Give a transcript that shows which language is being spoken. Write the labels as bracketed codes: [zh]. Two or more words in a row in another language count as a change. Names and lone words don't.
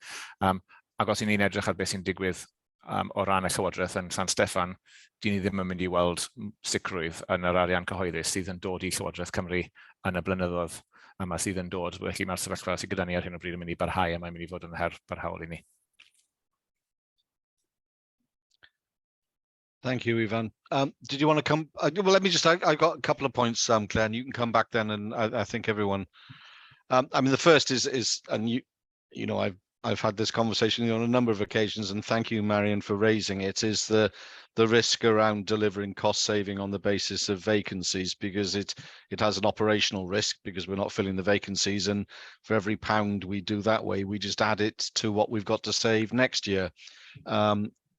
[cy] Ac os ni'n edrych ar beth sy'n digwydd o ran y Llywodraeth yn San Steffan, dyn ni ddim yn mynd i weld sicrwydd yn yr arian cyhoeddus sydd yn dod i Llywodraeth Cymru yn y blynyddoedd yma sydd yn dod. Felly mae'r sefyllfa sydd gyda ni ar hyn o bryd yn mynd i barhau, a mae'n mynd i fod yn her barhaol i ni. [en] Thank you, Ifan. Did you want to come? Well, let me just, I've got a couple of points, Claire, and you can come back then, and I think everyone, I mean, the first is, and you know, I've had this conversation on a number of occasions, and thank you, Marion, for raising it, is the risk around delivering cost saving on the basis of vacancies, because it has an operational risk because we're not filling the vacancies, and for every pound we do that way, we just add it to what we've got to save next year.